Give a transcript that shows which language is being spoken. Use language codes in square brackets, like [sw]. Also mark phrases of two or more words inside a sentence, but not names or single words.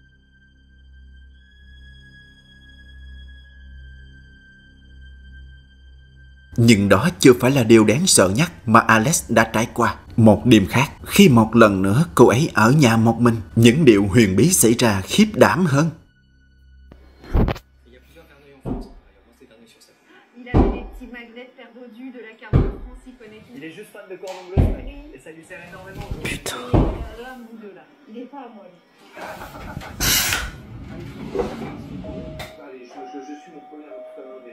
[vi] Nhưng đó chưa phải là điều đáng sợ nhất mà Alex đã trải qua. Một đêm khác, khi một lần nữa cô ấy ở nhà một mình, những điều huyền bí xảy ra khiếp đảm hơn. [fr] Il est juste fan de cordon bleu, ce mec. Et ça lui sert énormément. Putain. L'un ou deux là. Il est pas à moi. Allez, je suis mon premier entraîneur des.